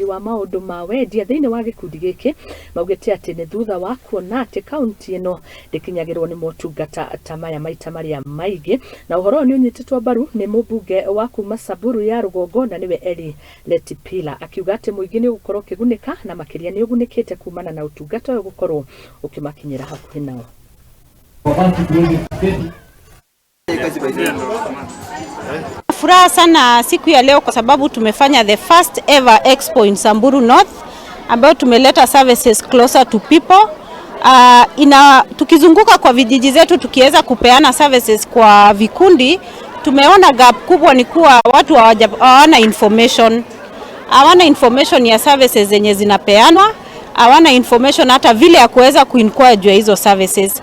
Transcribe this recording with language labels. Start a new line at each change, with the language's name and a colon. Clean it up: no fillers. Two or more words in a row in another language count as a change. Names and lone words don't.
Kikuyu: wa maundu ma wendia thiini wa gikundi giki maugite ati ni thutha wa kuona ati kaunti ino ndikinyagirwo ni mautungata ta maya maita maria maingi na uhoro ni unyititwo mbaru ni mubunge wa kuma samburu ya rugongo na niwe Eli Letipila akiuga ati muingi ni gukorwo kigunika na makiria ni ugunikite kumana na utungata uyu gukorwo ukimakinyira hakuhi nao.
Swahili: Furaha sana siku ya leo kwa sababu tumefanya
English: the first ever expo in Samburu North
Swahili: ambayo tumeleta
English: services closer to people.
Swahili: Tukizunguka kwa vijiji zetu tukiweza kupeana services kwa vikundi, tumeona gap kubwa ni kuwa watu hawana information ya services zenye zinapeanwa, hawana information hata vile ya kuweza kuinquire juu ya hizo services.